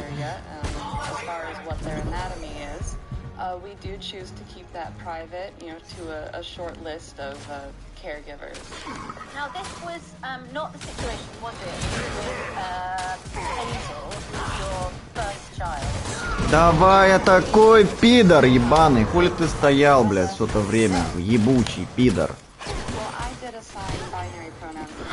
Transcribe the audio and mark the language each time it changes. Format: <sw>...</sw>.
<en>as far as what their anatomy is, we do choose to keep that private, you know, to a short list of caregivers. Now, this was not the situation, was it, with Hazel, your first child?</en> <ru>Давай, я такой пидор ебаный. Хули ты стоял, блядь, все это время? Ебучий пидор.</ru> <en>Well, I did assign binary pronouns.</en>